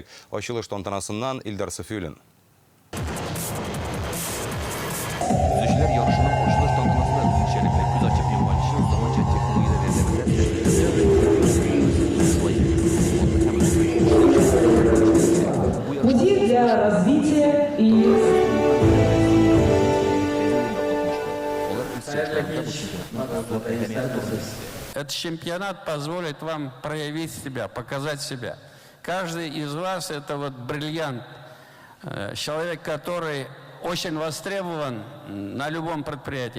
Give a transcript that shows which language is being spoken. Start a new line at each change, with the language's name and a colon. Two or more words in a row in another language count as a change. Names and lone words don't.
Tatar: Ачылыш тантанасыннан Илдар Сафиуллин. Төзүчеләр ярышының ачылыш тантанасында үзенчәлекле күз ачып йомганчы заманча технологияләрдә
Russian: Пути для развития и Этот чемпионат позволит вам проявить себя, показать себя. Каждый из вас это вот бриллиант, человек, который очень востребован на любом предприятии.